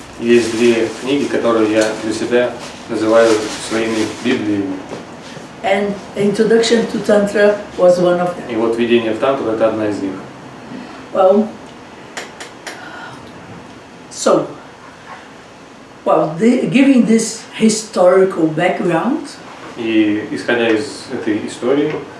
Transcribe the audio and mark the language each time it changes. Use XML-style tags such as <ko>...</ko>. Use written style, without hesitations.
<ru>Есть 2 книги, которые я для себя называю своими Библиями.</ru> <en>And Introduction to Tantra was one of them.</en> <ru>И вот «Введение в Тантру» — это одна из них.</ru> <en>Well, giving this historical background,</en> <ru>И исходя из этой истории,</ru>